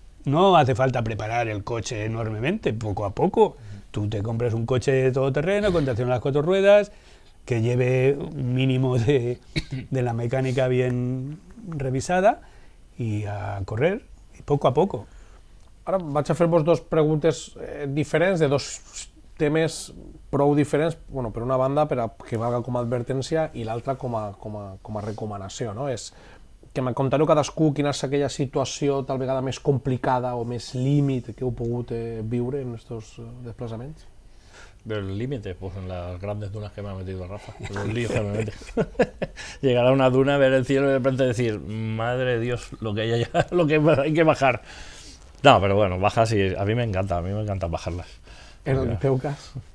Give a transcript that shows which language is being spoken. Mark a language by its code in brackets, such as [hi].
[es] No hace falta preparar el coche enormemente, poco a poco. Tú te compras un coche todoterreno con tracción a las 4 ruedas, que lleve un mínimo de la mecánica bien revisada [ca] i [es] a correr, i poco a poco. [ca] Ara vaig a fer-vos dues preguntes diferents de dos temes prou diferents, bueno, per una banda per a que valga com a advertència i l'altra com a recomanació, no? És que me contareu cadascú quina és aquella situació tal vegada més complicada o més límit que heu pogut viure en aquests desplaçaments. [es] El límite, pues en las grandes dunas que me ha metido Rafa, los líos que me mete. Llegar a una duna, ver el cielo y de repente decir, madre de Dios, lo que hay allá, lo que hay que bajar. No, pero bueno, bajas y a mí me encanta bajarlas. [ca] En el teu cas?